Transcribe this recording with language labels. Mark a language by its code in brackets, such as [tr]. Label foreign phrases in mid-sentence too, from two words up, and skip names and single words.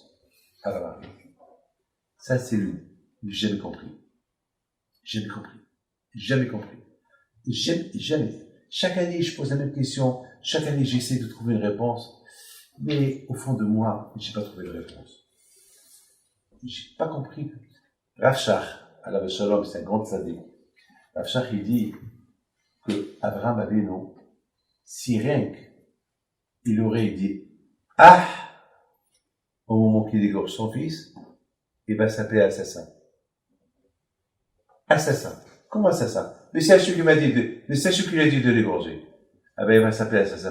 [fr] Abraham. Ça, c'est lui. J'ai jamais compris. Jamais compris. Jamais compris. Jamais. Chaque année, je pose la même question. Chaque année, j'essaie de trouver une réponse. Mais au fond de moi, j'ai pas trouvé de réponse. J'ai pas compris. [he] Rav Shach, עליו השלום, [fr] c'est un grand tzaddik. Rav Shach, il dit que Abraham Avinu, si rien qu'il aurait dit ah au moment qu'il égorge son fils, il va s'appeler assassin. Assassin. Comment assassin? Mais c'est Hachem qui m'a dit de l'égorger. Ah ben, il va s'appeler assassin.